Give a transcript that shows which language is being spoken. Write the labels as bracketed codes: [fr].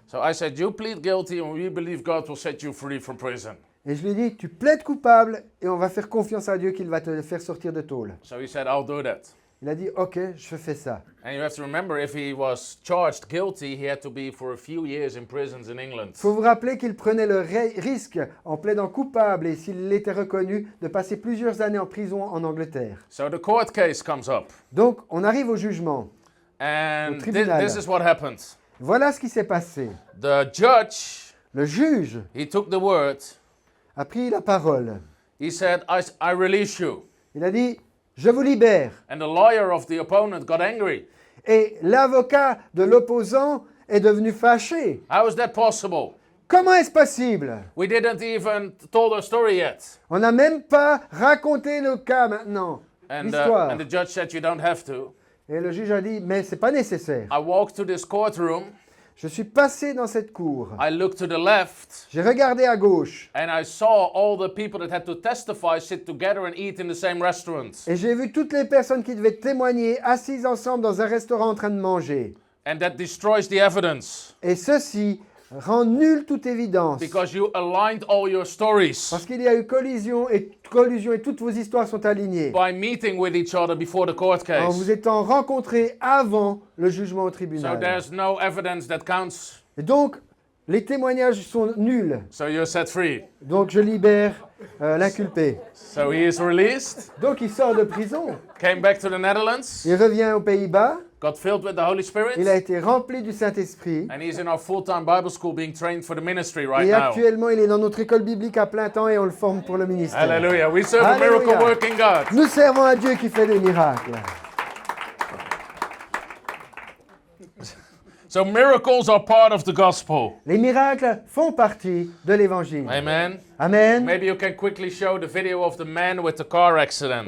[en] So I said, you plead guilty, and we believe God will set you free from prison. [fr] Et je lui ai dit, tu plaides coupable et on va faire confiance à Dieu qu'il va te faire sortir de tôle. [en] So he said, I'll do that. [fr] Il a dit, OK, je fais ça. [en] And you have to remember, if he was charged guilty, he had to be for a few years in prisons in England. [fr] Il faut vous rappeler qu'il prenait le risque, en plaidant coupable et s'il était reconnu, de passer plusieurs années en prison en Angleterre. [en] So the court case comes up. [fr] Donc, on arrive au jugement. [en] And [fr] tribunal. [en] this is what happened. [fr] Voilà ce qui s'est passé. [en] The judge, [fr] Le juge [en] he took the word. [fr] a pris la parole. [en] He said, I release you. [fr] Il a dit, je vous libère. [en] And the lawyer of the opponent got angry. [fr] Et l'avocat de l'opposant est devenu fâché. [en] How is that possible? [fr] Comment est-ce possible? [en] We didn't even told our story yet. [fr] On n'a même pas raconté le cas maintenant, l'histoire. [en] And the judge said, you don't have to. [fr] Et le juge a dit, mais c'est pas nécessaire. [en] I walked to this courtroom. [fr] Je suis passé dans cette cour. [en] I looked to the left. [fr] J'ai regardé à gauche. [en] And I saw all the people that had to testify sit together and eat in the same restaurant. [fr] Et j'ai vu toutes les personnes qui devaient témoigner assises ensemble dans un restaurant en train de manger. [en] And that destroys the evidence. [fr] Et ceci rend nulle toute évidence. [en] Because you aligned all your stories [fr] Parce qu'il y a eu collusion et toutes vos histoires sont alignées. [en] by meeting with each other before the court [fr] En vous [en] case. [fr] étant rencontrés avant le jugement au [en] So [fr] tribunal. [en] there's no evidence that counts. [fr] Et donc, les témoignages sont nuls. [en] So you're set free. [fr] Donc, je libère l'inculpé. [en] So he is released, [fr] Donc, il sort de prison. [en] came back to the Netherlands, [fr] Il revient aux Pays-Bas. [en] got filled with the Holy Spirit, [fr] Il a été rempli du Saint-Esprit. [en] and he's in our full-time Bible school being trained for the ministry right [fr] Et [en] now. [fr] actuellement, il est dans notre école biblique à plein temps et on le forme pour le ministère. [en] Hallelujah. We serve a [fr] Hallelujah. [en] miracle-working God. [fr] Nous servons un Dieu qui fait des miracles. [en] So miracles are part of the gospel. [fr] Les miracles font partie de l'évangile. [en] Amen. [fr] Amen. [en] Maybe you can quickly show the video of the man with the car accident.